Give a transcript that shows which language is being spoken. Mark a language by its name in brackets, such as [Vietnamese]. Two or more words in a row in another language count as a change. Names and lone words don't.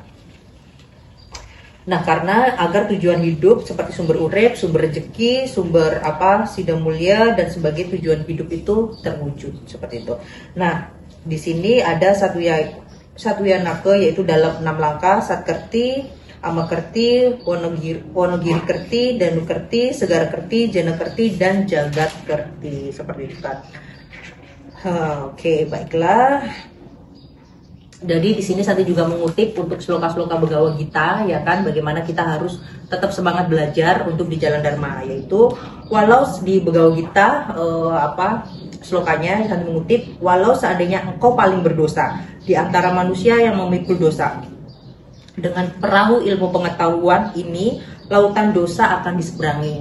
[Indonesian] Nah, karena agar tujuan hidup seperti sumber urip, sumber rezeki, sumber sidang mulia dan sebagai tujuan hidup itu terwujud seperti itu. Nah, di sini ada Satwiyanaka yaitu dalam 6 langkah: Satkerti, Amakerti, Wonogiri Kerti, Danu Kerti, Segara Kerti, Jana Kerti dan Jagat Kerti seperti itu kan. Oke, baiklah. Jadi di sini Santi juga mengutip untuk sloka-sloka Begawa Gita ya kan, bagaimana kita harus tetap semangat belajar untuk di jalan dharma, yaitu walau di Begawa Gita slokanya Santi mengutip, walau seandainya engkau paling berdosa di antara manusia yang memikul dosa, dengan perahu ilmu pengetahuan ini lautan dosa akan diseberangi.